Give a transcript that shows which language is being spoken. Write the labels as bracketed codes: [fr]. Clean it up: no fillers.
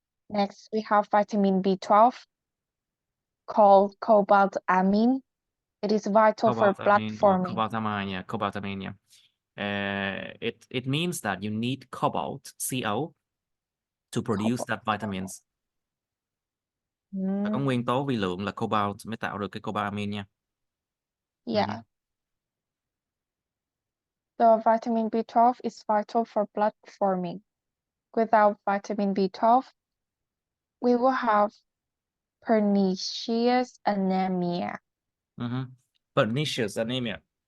[en] Next, we have vitamin B12 called cobaltamine. It is vital for blood forming. Cobaltamine. It means that you need cobalt, CO, to produce that vitamins. [vi] Có nguyên tố vi lượng là cobalt mới tạo được cái cobalamine nha. [en] Yeah. The vitamin B12 is vital for blood forming. Without vitamin B12, we will have pernicious anemia. Pernicious anemia.